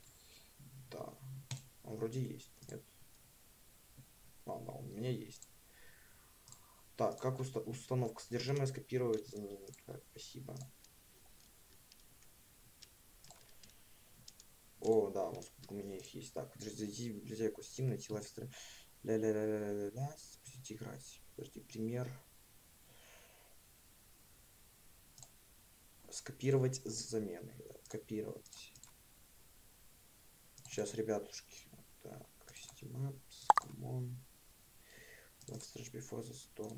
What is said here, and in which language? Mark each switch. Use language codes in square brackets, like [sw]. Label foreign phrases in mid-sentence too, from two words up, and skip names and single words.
[ru] Да. Он вроде есть. Нет. Да, он у меня есть. Так, как установка? Содержимое скопировать, заменить. Так, спасибо. О, да, у меня их есть. Так, зайти в библиотеку Steam, найти лайфстрим. Ля-ля-ля-ля-ля-ля. Запустить играть. Подожди, пример. Скопировать с заменой. Да, копировать. Сейчас, ребятушки. Так, Steam Apps, [en] come on. [ru] Life Strange Before the Storm.